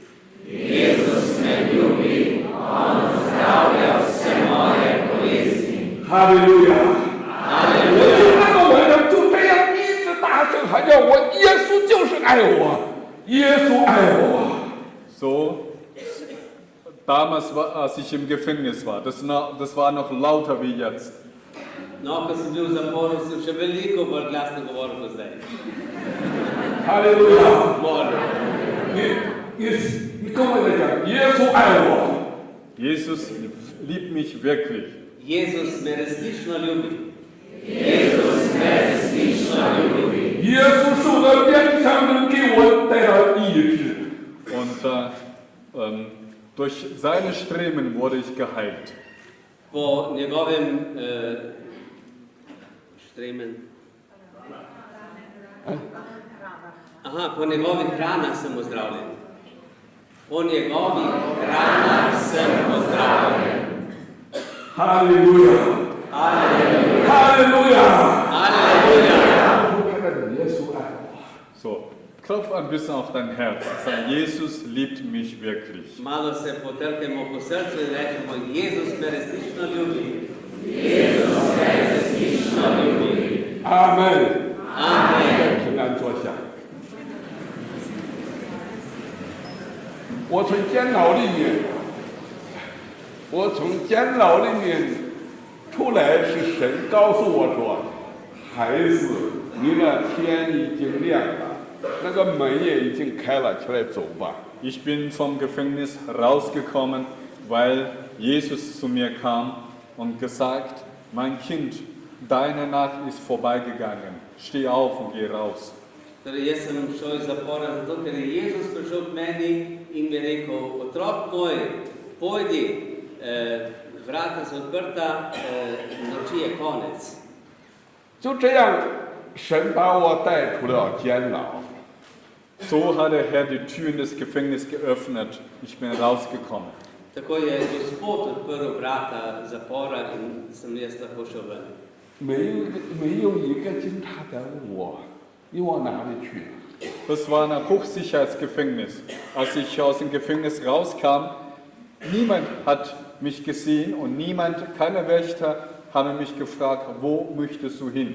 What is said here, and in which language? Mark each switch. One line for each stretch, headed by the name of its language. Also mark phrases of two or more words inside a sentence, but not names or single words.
Chinese: 哈利路亚！我就那个晚上就这样一直大声喊叫，我耶稣就是爱我，耶稣爱我。
German: So, damals, als ich im Gefängnis war, das war noch lauter wie jetzt.
Slovenian: No, ko sem bil v zaporu, sem še veliko bolj glasno govoril kot zdaj.
Chinese: 哈利路亚！
Slovenian: Molim.
Chinese: 你跟我来讲，耶稣爱我。
German: Jesus liebt mich wirklich.
Slovenian: Jezus me resnično ljubi.
Chinese: 耶稣受的鞭伤能给我带来医治。
German: Und durch seine Streben wurde ich geheilt.
Slovenian: Po njegovem štremen. Aha, po njegovih ranah sem ozdravljen. Po njegovih ranah sem ozdravljen.
Chinese: 哈利路亚！哈利路亚！
Slovenian: Aleluja!
Chinese: 我看看耶稣爱我。
German: So, klopf ein bisschen auf dein Herz. Sag, Jesus liebt mich wirklich.
Slovenian: Malo se potrkajmo po srcu in rečemo, Jezus me resnično ljubi.
Chinese: 阿门。 Amen. 平安坐下。我从监牢里面出来，是神告诉我说：“孩子，你的天已经亮了，那个门也已经开了，起来走吧。”
German: Ich bin vom Gefängnis rausgekommen, weil Jesus zu mir kam und gesagt, mein Kind, deine Nacht ist vorbeigegangen. Steh auf und geh raus.
Slovenian: Torej, jaz sem šel iz zapora zato, ker je Jezus prišel k meni in mi je rekel, otrok moj, pojdi, vrata so odprta, noči je konec.
Chinese: 就这样，神把我带出了监牢。
German: So hat der Herr die Türen des Gefängnisses geöffnet. Ich bin rausgekommen.
Slovenian: Tako je Gospod odprl vrata zapora in sem jaz lahko šel ven.
Chinese: 没有一个警察敢问我，你往哪里去？
German: Das war ein Hochsicherheitsgefängnis. Als ich aus dem Gefängnis rauskam, niemand hat mich gesehen und keine Wächter haben mich gefragt, wo möchtest du hin?